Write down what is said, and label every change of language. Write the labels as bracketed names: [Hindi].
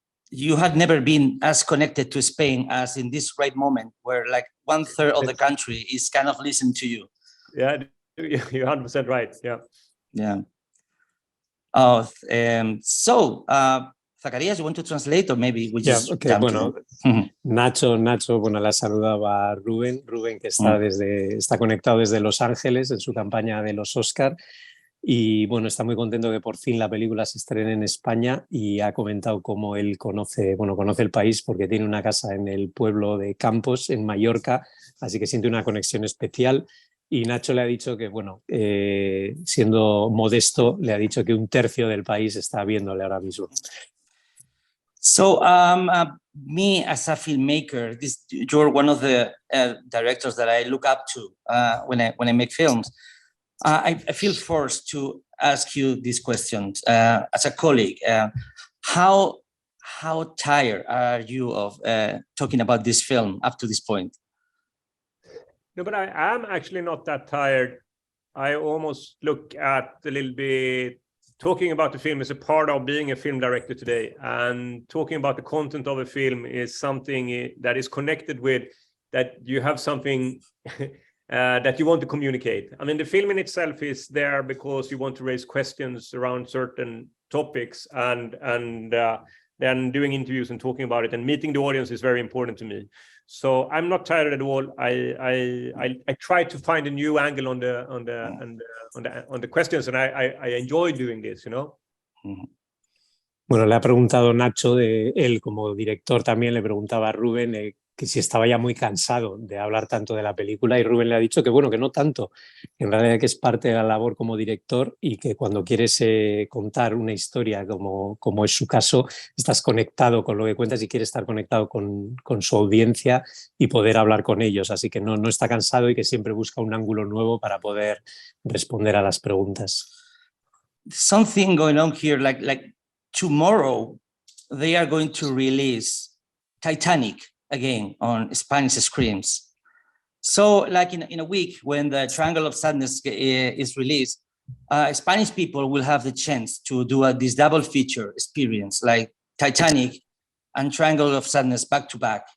[English] You had never been as connected to Spain as in this right moment, where like 1/3 of the country is kind of listening to you. Yeah, you're 100% right. Yeah. Yeah. So, Zacarías, you want to translate, or maybe we just okay. [Spanish] Bueno, Nacho, bueno, la saludaba a Ruben, que está conectado desde Los Ángeles en su campaña de los Oscar. Y bueno, está muy contento que por fin la película se estrene en España y ha comentado cómo él conoce el país porque tiene una casa en el pueblo de Campos, en Mallorca, así que siente una conexión especial. Y Nacho le ha dicho que, bueno, siendo modesto, le ha dicho que 1/3 del país está viéndole ahora mismo. [English] So, me as a filmmaker, you're one of the directors that I look up to when I make films. I feel forced to ask you these questions as a colleague. How tired are you of talking about this film up to this point? No, but I am actually not that tired. I almost look at a little bit talking about the film as a part of being a film director today, and talking about the content of a film is something that is connected with that you have something that you want to communicate. I mean, the film in itself is there because you want to raise questions around certain topics, and then doing interviews and talking about it and meeting the audience is very important to me. So I'm not tired at all. I try to find a new angle on the questions, and I enjoy doing this, you know. [Spanish] Bueno, le ha preguntado Nacho, él como director también le preguntaba a Ruben que si estaba ya muy cansado de hablar tanto de la película, y Ruben le ha dicho que bueno, que no tanto, en realidad que es parte de la labor como director y que cuando quieres contar una historia como es su caso, estás conectado con lo que cuentas y quieres estar conectado con su audiencia y poder hablar con ellos, así que no está cansado y que siempre busca un ángulo nuevo para poder responder a las preguntas. [English] Something going on here, like tomorrow they are going to release Titanic again on Spanish screens. So like in a week when the Triangle of Sadness is released, Spanish people will have the chance to do this double feature experience, like Titanic and Triangle of Sadness back to back.